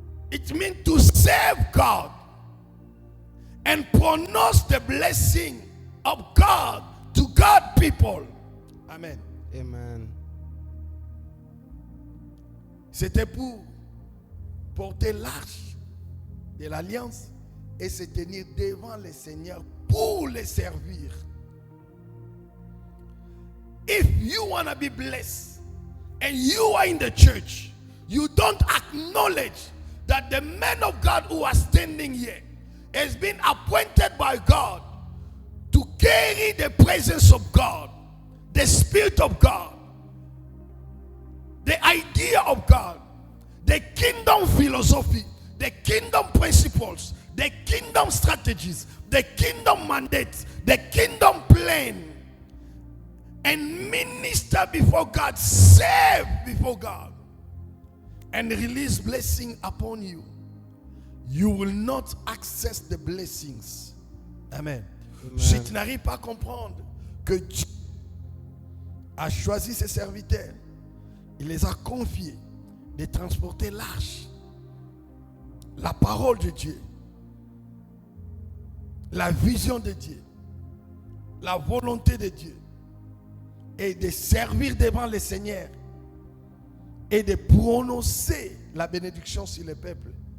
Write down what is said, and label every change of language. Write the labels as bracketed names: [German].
[English] It means to serve God and pronounce the blessing of God to God people. Amen. Amen. [French] C'était pour porter l'arche de l'alliance et se tenir devant le Seigneur pour les servir. [English] If you want to be blessed and you are in the church, you don't acknowledge that the man of God who are standing here has been appointed by God to carry the presence of God, the Spirit of God, the idea of God, the kingdom philosophy, the kingdom principles, the kingdom strategies, the kingdom mandates, the kingdom plan, and minister before God, serve before God, and release blessing upon you. You will not access the blessings. Amen. Amen. [French] Si tu n'arrives pas à comprendre que Dieu a choisi ses serviteurs, il les a confiés de transporter l'arche, la parole de Dieu, la vision de Dieu, la volonté de Dieu, et de servir devant le Seigneur et de prononcer la bénédiction sur le peuple.